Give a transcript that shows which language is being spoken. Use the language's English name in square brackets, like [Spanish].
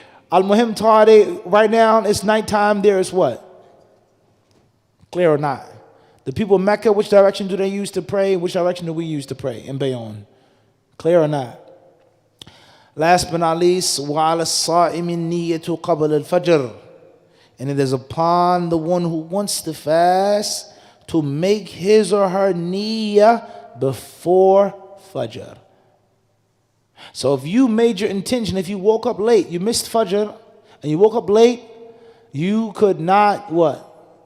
[English] Al-Muhim Tawadi, right now it's nighttime, there is what? Clear or not? The people of Mecca, which direction do they use to pray? Which direction do we use to pray in Bayonne? Clear or not? Last but not least, [Arabic] وَعَلَى الصَّائِمِ النِّيَّةُ قَبْلَ الْفَجْرِ. [English] And it is upon the one who wants to fast to make his or her niyyah before Fajr. So if you made your intention, if you woke up late, you missed Fajr, and you woke up late, you could not what?